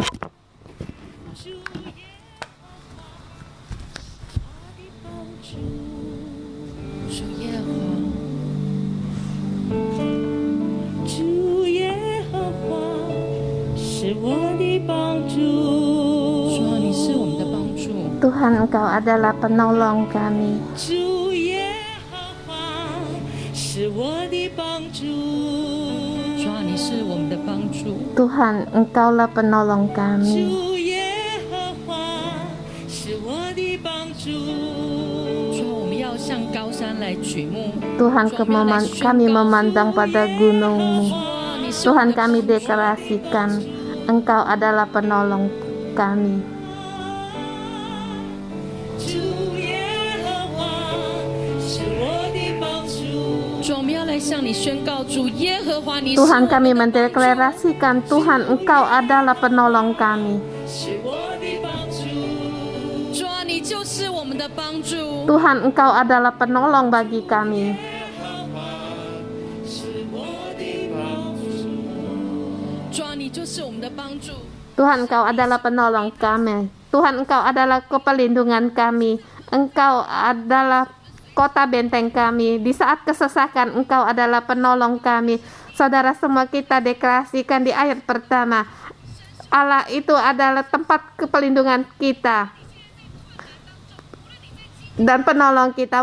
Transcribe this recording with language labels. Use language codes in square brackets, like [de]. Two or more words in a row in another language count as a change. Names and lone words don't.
[zh] 主耶和华是我的帮助。主耶和华，主耶和华是我的帮助。主啊，你是我们的帮助。 [id] Tuhan, Engkau adalah penolong kami. [zh] 主耶和华是我的帮助。主啊，你是我们的帮助。 [id] Tuhan, Engkaulah penolong kami. [zh] 主耶和华是我的帮助。主啊，我们要向高山来举目。 [id] Tuhan, kami memandang pada gunung-Mu. [zh] 主啊，你是我 [id] Tuhan, [zh] 们的 [id] kami [zh] 帮助。 [id] deklarasikan Engkau adalah penolong kami. [zh] 主耶和华是我的帮助。主，我们要来向你宣告，主耶和华，你是 [id] Tuhan, [zh] 我们 [id] kami [zh] 的帮助。 [id] mendeklarasikan Tuhan, Engkau adalah penolong kami. [zh] 是我的帮助。主啊，你就是我们的帮助。 [id] Tuhan, Engkau adalah penolong bagi kami. 是我的帮助。主啊，你就是我们的帮助。 Tuhan, Engkau adalah penolong kami. Tuhan, Engkau adalah kepelindungan kami. Engkau adalah kota benteng kami. Di saat kesesakan, Engkau adalah penolong kami. Saudara semua, kita deklarasikan di ayat pertama. Allah itu adalah tempat kepelindungan kita dan penolong kita.